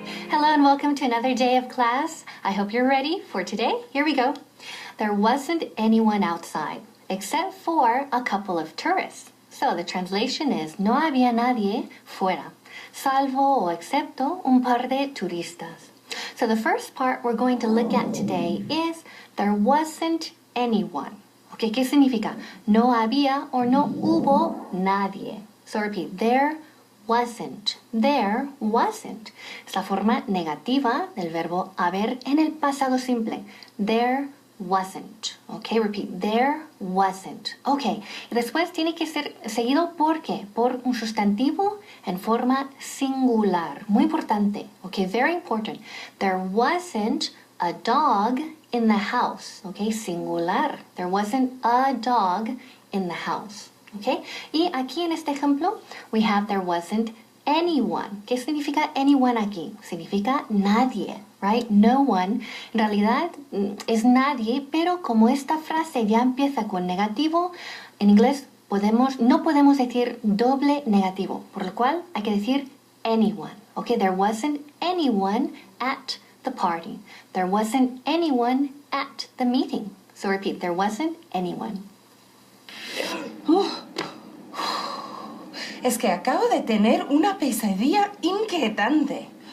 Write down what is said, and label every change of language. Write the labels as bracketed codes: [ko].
[en] Hello and welcome to another day of class. I hope you're ready for today. Here we go. There wasn't anyone outside except for a couple of tourists. So the translation is [es] no había nadie fuera, salvo o excepto un par de turistas. [en] So the first part we're going to look at today is there wasn't anyone. [es] Okay, ¿qué significa? No había or no hubo nadie. [en] So repeat, there wasn't. There wasn't. [es] Es la forma negativa del verbo haber en el pasado simple. [en] There wasn't. Okay, repeat, there wasn't. [es] Okay, y después tiene que ser seguido ¿por qué? Por un sustantivo en forma singular. Muy importante. [en] Okay, very important. There wasn't a dog in the house. Okay, singular. There wasn't a dog in the house. Okay, [es] y aquí en este ejemplo, [en] we have there wasn't anyone. [es] ¿Qué significa anyone aquí? Significa nadie, [en] right? No one. [es] En realidad es nadie, pero como esta frase ya empieza con negativo, en inglés no podemos decir doble negativo, por lo cual hay que decir anyone. [en] Okay, there wasn't anyone at the party. There wasn't anyone at the meeting. So repeat, there wasn't anyone. [es] Es que acabo de tener una pesadilla inquietante.